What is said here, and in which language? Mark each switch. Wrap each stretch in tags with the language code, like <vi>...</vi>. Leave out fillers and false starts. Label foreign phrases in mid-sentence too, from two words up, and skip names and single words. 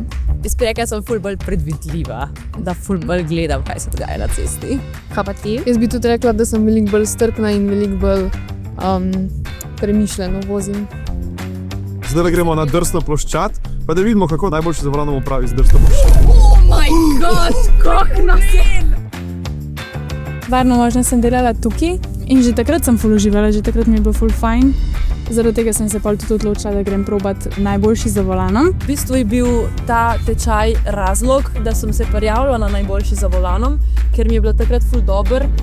<sl>Jaz bi rekla, da sem ful bolj predvidljiva, da ful bolj gledam, kaj se dogaja na cesti. Kaj pa ti? Jaz bi tudi rekla, da sem veliko bolj strpna in veliko bolj premišljeno vozim. Zdaj gremo na drsno ploščad, pa da vidimo, kako najboljši za volanom upravi z drsno ploščad.</sl> <en>Oh my god,</en> <sl>kako nas je! Varno vožnjo sem delala tukaj in že takrat sem ful uživala, že takrat mi je bilo ful fajn. Zaradi tega sem se pol tudi odločila, da grem probat Najboljši za volanom. V bistvu je bil ta tečaj razlog, da sem se prijavila na Najboljši za volanom, ker mi je bilo takrat ful dober.</sl>